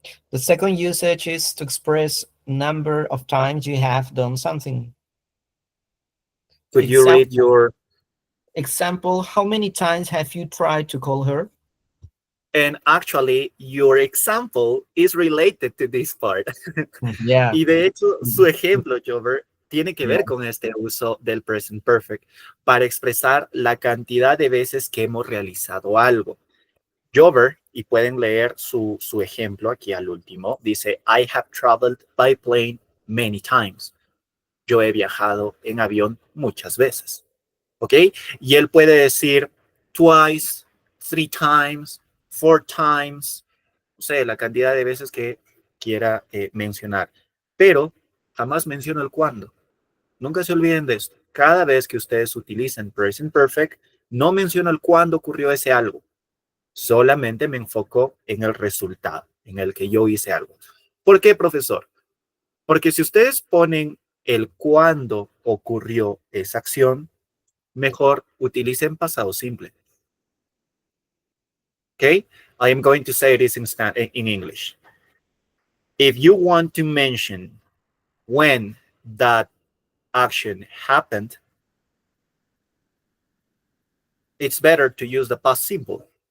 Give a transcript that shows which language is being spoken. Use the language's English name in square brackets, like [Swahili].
[English] The second usage is to express number of times you have done something. Could you read your... Example, how many times have you tried to call her? And actually, your example is related to this part. Yeah. [Spanish] Y de hecho, su ejemplo, Jover, tiene que ver con este uso del present perfect para expresar la cantidad de veces que hemos realizado algo. Jover, y pueden leer su ejemplo aquí al último, dice, [English] I have traveled by plane many times. [Spanish] Yo he viajado en avión muchas veces. ¿Ok? Y él puede decir [English] twice, 3 times, 4 times, [Spanish] no sé, la cantidad de veces que quiera mencionar. Pero jamás menciona el cuándo. Nunca se olviden de esto. Cada vez que ustedes utilicen present perfect, no menciona el cuándo ocurrió ese algo. Solamente me enfoco en el resultado, en el que yo hice algo. ¿Por qué, profesor? Porque si ustedes ponen el cuándo ocurrió esa acción, mejor utilicen pasado simple. [English] Okay? I am going to say this in English. If you want to mention when that action happened, it's better to use the past simple.